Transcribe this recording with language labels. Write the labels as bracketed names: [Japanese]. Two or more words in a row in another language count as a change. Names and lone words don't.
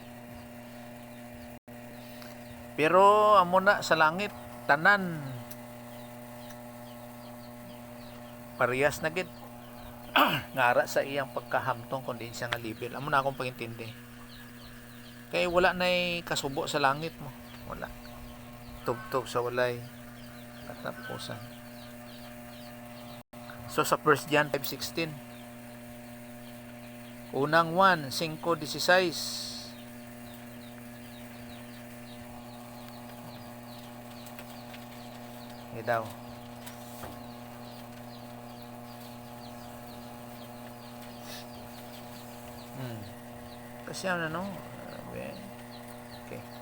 [Hiligaynon] Pero amo na sa langit, tanan parehas na gid ngara sa iyang pagkahamtong kundi siya nga level. Amo na akong pagintindi. Kay wala nay kasubo sa langit mo. Wala. Tubtob sa walay katapusan. So sa 1 John 5:16, unang 1, 5:16. Daw. [Filipino] Kasi ano, okay.